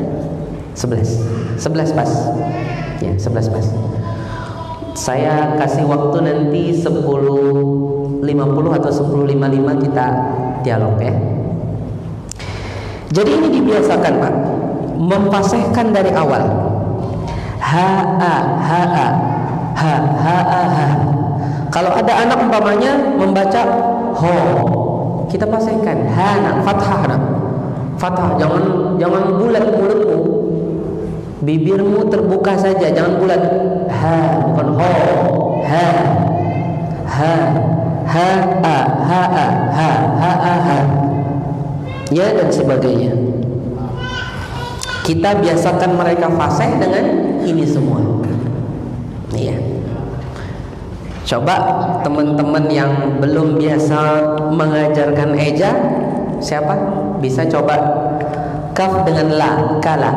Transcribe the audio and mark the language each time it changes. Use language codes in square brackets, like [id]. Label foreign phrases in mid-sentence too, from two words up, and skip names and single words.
[id] 11 pas. Ya, 11 pas. Saya kasih waktu nanti 10.50 atau 10.55 kita dialog ya. Jadi ini dibiasakan Pak, memfasihkan dari awal. Ha a ha a ha ha a ha. Kalau ada anak umpamanya membaca ho, kita fasihkan ha na, fathah na. Fathah, jangan bulat mulutmu. Bibirmu terbuka saja, jangan bulat. Ha, bukan ho. Ha. Ha. Ha a ha a ha ha a ha. Ya, dan sebagainya. Kita biasakan mereka fasih dengan ini semua. Iya. Coba teman-teman yang belum biasa mengajarkan eja, siapa? Bisa coba kaf dengan la, kala.